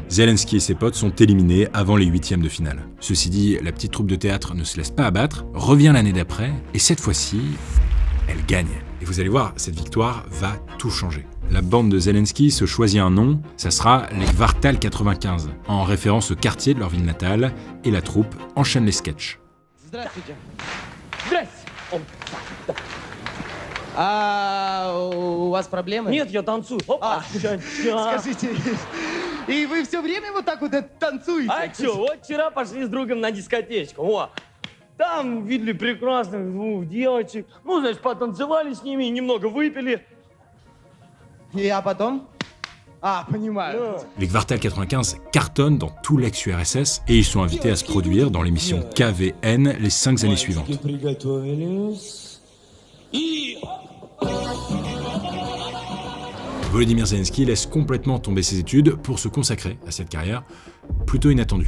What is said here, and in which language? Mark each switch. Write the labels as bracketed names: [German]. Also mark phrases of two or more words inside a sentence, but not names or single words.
[French] Zelensky et ses potes sont éliminés avant les huitièmes de finale. Ceci dit, la petite troupe de théâtre ne se laisse pas abattre, revient l'année d'après, et cette fois-ci, elle gagne. Et vous allez voir, cette victoire va tout changer. La bande de Zelensky se choisit un nom, ça sera les Kvartal 95, en référence au quartier de leur ville natale, et la troupe enchaîne les sketchs. [Russian] Здравствуйте. Здрасте. А у вас проблемы? Нет, я танцую. Опа. Скажите, и вы все время вот так вот танцуете? А чё, вот вчера пошли с другом на дискотечку. Во. Там видели прекрасных двух девочек. Ну, значит, потанцевали с ними, немного выпили. А потом? Понимаю. [French] Les Kvartal 95 cartonnent dans tout l'ex-URSS et ils sont invités à se produire dans l'émission KVN les 5 années suivantes. Volodymyr Zelensky laisse complètement tomber ses études pour se consacrer à cette carrière plutôt inattendue.